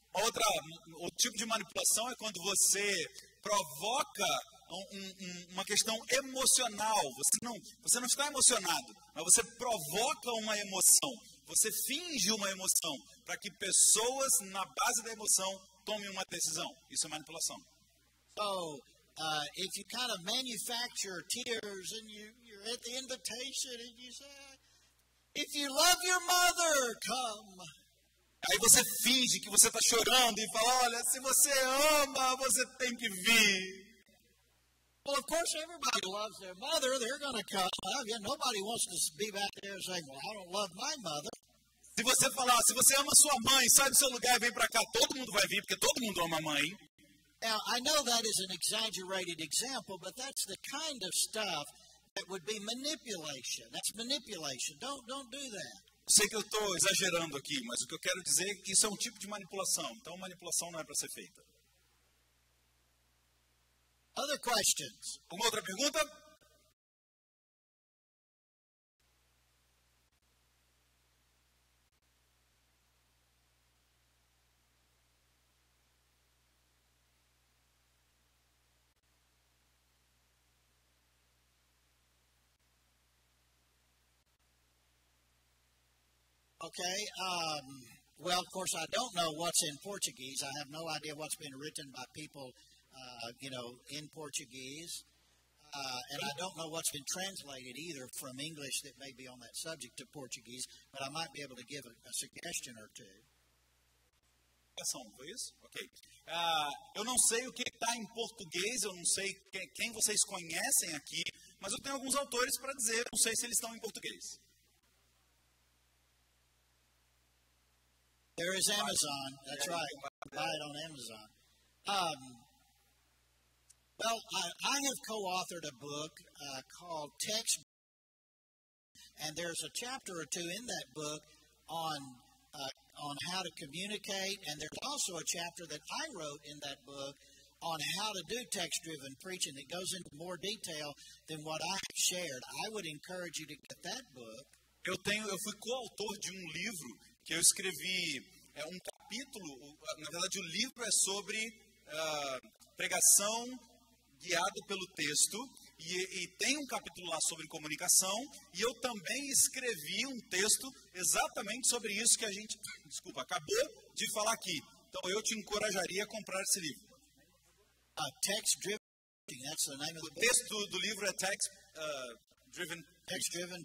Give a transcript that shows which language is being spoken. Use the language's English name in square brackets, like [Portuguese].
[Portuguese] Outro tipo de manipulação é quando você provoca uma questão emocional. Você não está emocionado, mas você provoca uma emoção. Você finge uma emoção para que pessoas, na base da emoção, tomem uma decisão. Isso é manipulação. [English] So, if you kind of manufacture tears and you're at the invitation and you say, if you love your mother, come. [Portuguese] Aí você finge que você está chorando e fala, olha, se você ama, você tem que vir. [English] Well, of course, everybody loves their mother. They're going to come. Nobody wants to be back there saying, well, I don't love my mother. [Portuguese] Se você falar, se você ama sua mãe, sai do seu lugar e vem para cá, todo mundo vai vir, porque todo mundo ama a mãe. [English] Now, I know that is an exaggerated example, but that's the kind of stuff that would be manipulation. That's manipulation. Don't do that. [Portuguese] Eu sei que eu estou exagerando aqui, mas o que eu quero dizer é que isso é um tipo de manipulação. Então, manipulação não é para ser feita. [English] Other questions? [Portuguese] Uma outra pergunta? [English] Okay. Well, of course, I don't know what's in Portuguese. I have no idea what's been written by people, in Portuguese. And I don't know what's been translated either from English that may be on that subject to Portuguese, but I might be able to give a suggestion or two. [Portuguese] Foi isso? Ok. Eu não sei o que está em português, eu não sei quem vocês conhecem aqui, mas eu tenho alguns autores para dizer, não sei se eles estão em português. [English] There is Amazon. That's right. Buy it on Amazon. Well, I have co-authored a book called Text, and there's a chapter or two in that book on how to communicate, and there's also a chapter that I wrote in that book on how to do text-driven preaching that goes into more detail than what I have shared. I would encourage you to get that book. [Portuguese] Eu fui coautor de um livro que eu escrevi, um capítulo, na verdade o livro é sobre pregação guiado pelo texto, e tem um capítulo lá sobre comunicação, e eu também escrevi um texto exatamente sobre isso que a gente, acabou de falar aqui. Então eu te encorajaria a comprar esse livro. [English] Text-driven, that's the name of the book. [Portuguese] O texto do livro é Text-driven